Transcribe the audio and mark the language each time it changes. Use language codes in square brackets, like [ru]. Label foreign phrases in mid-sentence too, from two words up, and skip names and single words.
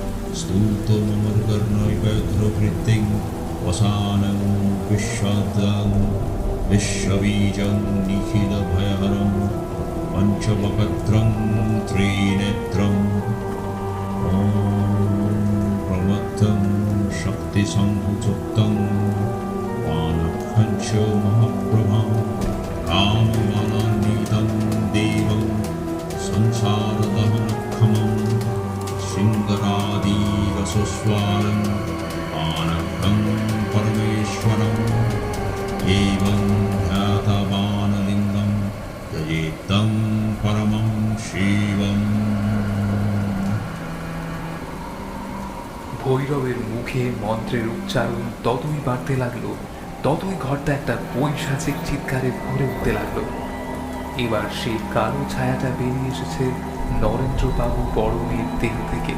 [sa] स्तूतममर्गर्णैवेद्रवृत्तिं वसानं विश्वदं विश्वबीजं निखिलभयहरं पञ्चवक्त्रं त्रिनेत्रं ॐ प्रमत्तं शक्तिसंयुक्तं वानखञ्च महाप्रभां काममालान्वितं देवं संसारदहनक्षमं शृङ्गरादिरसस्वालं वानखं परमेश्वरम् एवं ध्यातवानलिङ्गं यजेतं परमं शिवम्। [bn] ভৈরবের মুখে মন্ত্রের উচ্চারণ ততই বাড়তে লাগলো, ততই ঘরটা একটা পৈশাচিক চিৎকারে ভরে উঠতে লাগলো। এবার সেই কালো ছায়াটা বেরিয়ে এসেছে নরেন্দ্রবাবু বড় মেয়ের দেহ থেকে।